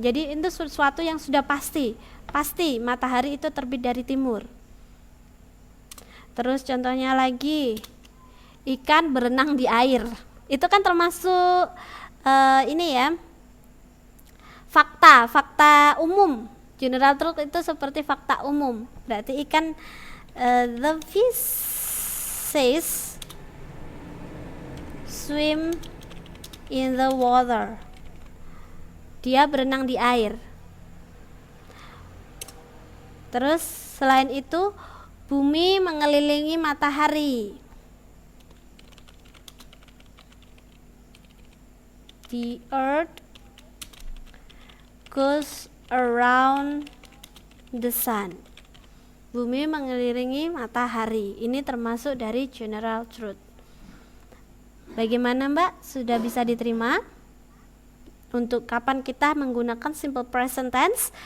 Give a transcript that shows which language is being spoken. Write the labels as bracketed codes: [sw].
[id] Jadi itu sesuatu yang sudah pasti matahari itu terbit dari timur. Terus contohnya lagi, ikan berenang di air. Itu kan termasuk ini ya, fakta umum. General truth itu seperti fakta umum. Berarti ikan, [en] the fish says swim in the water. [id] Dia berenang di air. Terus selain itu, bumi mengelilingi matahari. [en] The earth goes around the sun. [id] Bumi mengelilingi matahari. Ini termasuk dari general truth. Bagaimana, Mbak? Sudah bisa diterima? Untuk kapan kita menggunakan simple present tense?